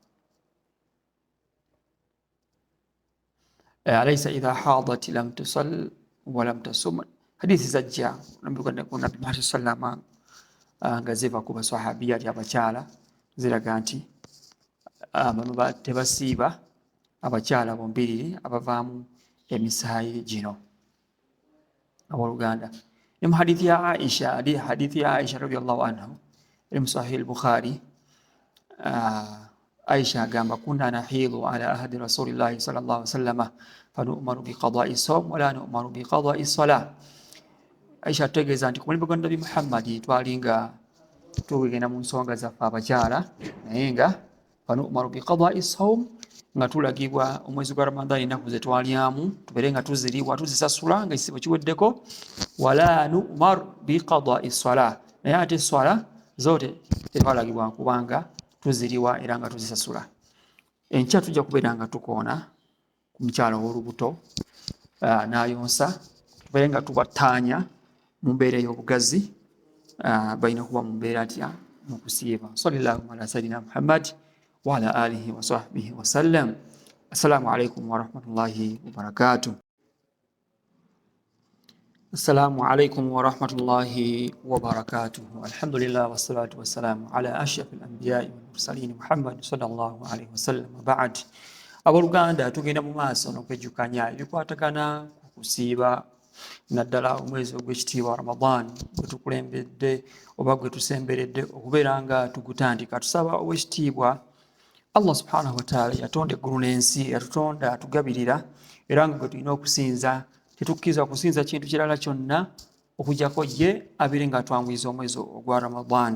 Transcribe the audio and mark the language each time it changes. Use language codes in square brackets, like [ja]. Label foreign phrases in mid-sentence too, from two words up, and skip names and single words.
[ar] أليس إذا حاضت لم تصل ولم تصم [lg] hadithi zajja Nabi Muhammad sallallahu nga ziva ku basahabiya abakyala ziraga nti bano tebasiiba abakyala bombiriri abavaamu emisaayi gino abooluganda. Ne mu hadithi ya Aisha [ar] رضي الله عنها [lg] eri mu Sahih al-Bukhari Aisha agamba [ar] كنا نحيض على عهد رسول الله صلى الله عليه وسلم فنؤمر بقضاء الصوم ولا نؤمر بقضاء الصلاة. [lg] Aisha ategeeza nti ku mulembe gwa Nabi Muhammad twalinga tugenda mu nsonga zaffe abakyala naye nga [ar] فنؤمر بقضاء الصوم [lg] nga tulagibwa omwezi gwa Ramadani ennaku ze twalyamu tubeere nga tuziriwa tuzisasula nga ekisibo kiweddeko [ar] ولا نؤمر بقضاء الصلاة [lg] naye ate swala zote tetwalagibwa kubanga tuziriwa era nga tuzisasula. Enkya tujja kubeera nga tukoona ku mukyala ow'olubuto n'ayonsa tubeere nga tubattaanya mu mbeera ey'obugazi balina kuba mu mbeera atya mu kusiiba. [ar] صلى الله على سيدنا محمد وعلى آله وصحبه وسلم. السلام عليكم ورحمة الله وبركاته. السلام عليكم ورحمة الله وبركاته. الحمد لله والصلاة والسلام على أشرف الأنبياء والمرسلين محمد صلى الله عليه وسلم. Ba'd. [lg] Abooluganda tugenda mu maaso n'okwejjukanya ebikwatagana ku kusiiba naddala omwezi ogw'ekitiibwa Ramadan gwe tukulembedde oba gwe tusemberedde okubeera nga tugutandika. Tusaba ow'ekitiibwa Allah [ar] سبحانه وتعالى [lg] yatonda eggulu n'ensi yatutonda atugabirira era nga gwe tulina okusinza tetukkiriza kusinza kintu kirala kyonna okujjako ye abeere nga atwanguyiza omwezi ogwa Ramadan.